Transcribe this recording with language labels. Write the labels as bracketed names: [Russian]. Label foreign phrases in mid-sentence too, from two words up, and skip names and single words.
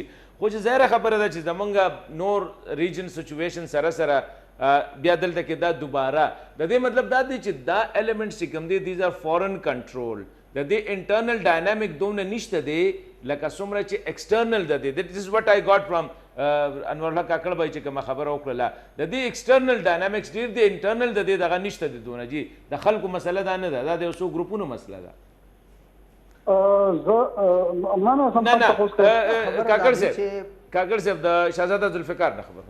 [Pashto] خو چې ظاهره خبره ده چې زمونږ نور [English] region situation [Pashto] سره سره بیا دلته کې دا دوباره د دې مطلب دا دی چې دا ایلیمنټس چې کوم دی [English] these are foreign control, [Pashto] د دې [English] internal dynamic [Pashto] دومره نشته دی لکه څومره چې ایکسټرنل ده دی. [English] that is what I got from [Pashto] انور الله کاکړ بھائی چې کومه خبره وکړله د دې [English] external dynamics [Pashto] ډېر دی، انټرنل د دې دغه نشته دی دونه. جی د خلکو مسله دا نه ده، دا د یو څو ګروپونو مسله ده. کاکړ صاحب د شهزاده ذوالفقار نه خبر.